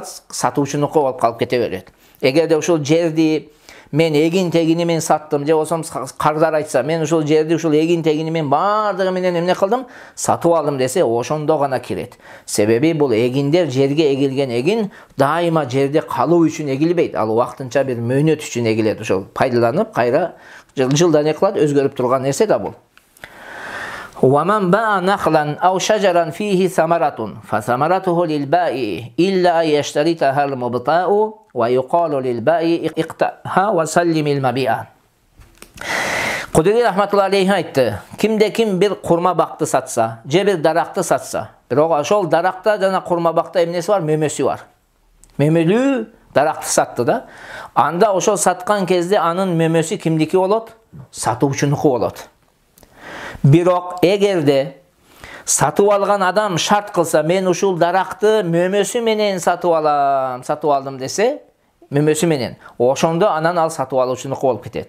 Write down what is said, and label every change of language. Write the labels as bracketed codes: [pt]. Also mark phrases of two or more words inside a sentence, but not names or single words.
[ky] Сатуучунуку болуп калып кете берет. Эгерде ошол жерди мен эгин тегини мен саттым, же болсом кардар айтса, мен ушул жерди ушул эгин тегини мен бардыгы менен эмне кылдым, сатып алдым десе, ошондо гана кирет. Себеби бул эгиндер, жерге эгилген эгин дайыма жерде калуу үчүн эгилбейт. Ал убактынча бир мөөнөт үчүн эгилет. Ошол пайдаланып, кайра жылдан не кылат, өзгөрүп турган нерсе да бул. [ar] وَمَنْ بَاءَ نَخْلًا أَوْ شَجَرًا فِيهِ ثَمَرَةٌ فَثَمَرَتُهُ لِلْبَائِعِ إِلَّا أَنْ يَشْتَرِطَهَا الْمُبْتَاعُ وَيُقَالُ لِلْبَائِعِ اقْطَعْهَا وَسَلِّمِ الْمَبِيعَ. [ky] Kudri [ar] رحمة الله عليه [ky] айтты. Кимде ким бир курма бакты сатса, же бир даракты сатса. Бирок ошол даракта жана курма бакта эмнеси бар? Мөмөсү бар. Мөмөлүү даракты сатты да. Анда ошол саткан кезде анын мөмөсү кимдики болот? Сатуучунуку болот. Бирок эгерде сатып алган адам шарт кылса, мен ушул даракты мөмөсү менен сатып алдым десе, мөмөсү менен, ошондо анан ал сатып алуучунуку болуп кетет.